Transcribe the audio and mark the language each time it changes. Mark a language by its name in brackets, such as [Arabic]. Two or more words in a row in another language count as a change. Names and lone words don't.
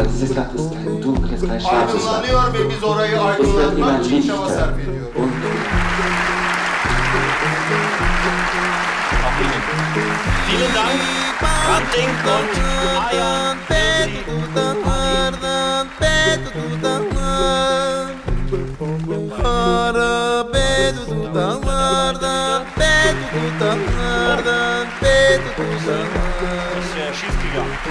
[Turkish] Aydınlanıyor ve biz orayı aydınlatmak için çaba sarf ediyoruz. [German] Vielen Dank, Hrant Dink und Ayşe. Das ist ja schief gegangen.